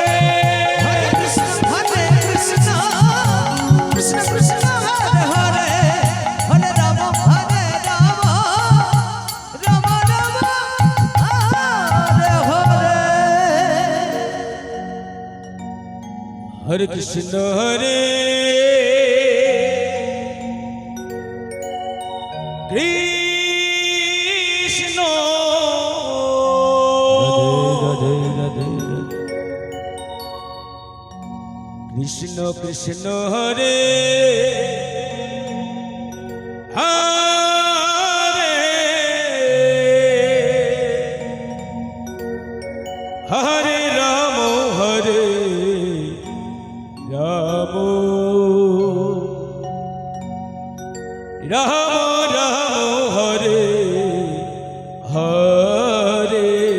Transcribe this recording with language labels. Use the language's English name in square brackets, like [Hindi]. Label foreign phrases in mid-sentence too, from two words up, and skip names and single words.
[Sanskrit] হরে কৃষ্ণ কৃষ্ণ কৃষ্ণ কৃষ্ণ হরে হরে হরে রাম হরে রাম রাম রাম হরে হরে হরে কৃষ্ণ হরে কৃষ্ণ রাধে রাধে কৃষ্ণ কৃষ্ণ হরে হরে হরে রাম হরে রাম রাম রাম হরে হরে